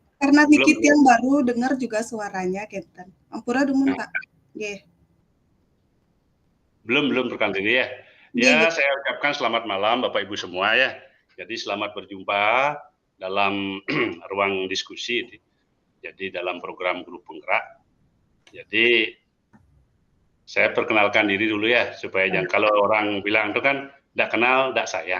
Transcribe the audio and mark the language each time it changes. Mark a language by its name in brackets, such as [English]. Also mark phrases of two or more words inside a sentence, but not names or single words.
[Indonesian] karena dikit yang baru dengar juga suaranya Kenten. [Balinese] Ampura dumun Pak. Nggih. [Indonesian] Belum rekan diri ya. Ya, saya ucapkan selamat malam Bapak Ibu semua ya. Jadi selamat berjumpa dalam ruang diskusi. Jadi dalam program grup penggerak. Jadi saya perkenalkan diri dulu ya supaya jangan kalau orang bilang itu kan tidak kenal, tidak sayang.